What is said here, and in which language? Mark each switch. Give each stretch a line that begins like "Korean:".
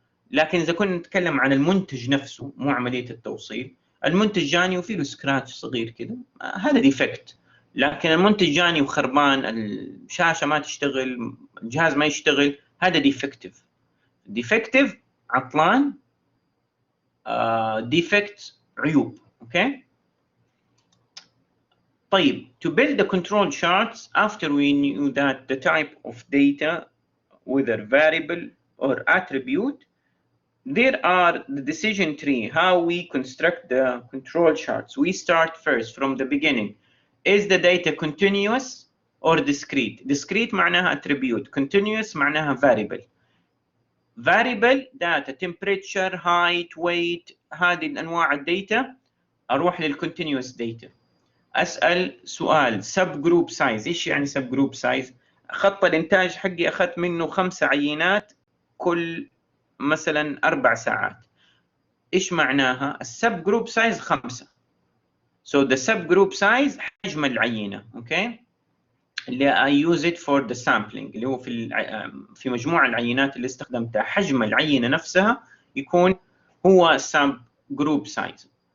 Arabic: لكن إذا كنا نتكلم عن المنتج نفسه مو عملية التوصيل، المنتج جاني وفيه له سكراتش صغير كده، هذا ديفكت. لكن المنتج جاني وخربان، الشاشة ما تشتغل، الجهاز ما يشتغل، هذا ديفكتيف. ديفكتيف عطلان، ديفكت عيوب. اوكي. طيب
English: to build the control charts after we knew that the type of data, whether variable or attribute, there are the decision tree, how we construct the control charts. We start first from the beginning. Is the data continuous or discrete? Discrete معناها attribute, continuous معناها variable. Variable data, temperature, height, weight،
Arabic: هذه الأنواع الداتا. أروح للcontinuous data. أسأل سؤال
English: sub group size.
Arabic: إيش يعني
English: sub group size؟
Arabic: خط الإنتاج حقي أخذت منه 5 عينات كل مثلا 4 ساعات. إيش معناها؟ السب جروب سايز 5.
English: So the sub group size
Arabic: حجم العينة. اوكي. اللي
English: I use it for the sampling،
Arabic: اللي هو في مجموع العينات اللي استخدمتها، حجم العينة نفسها يكون هو
English: sub group size.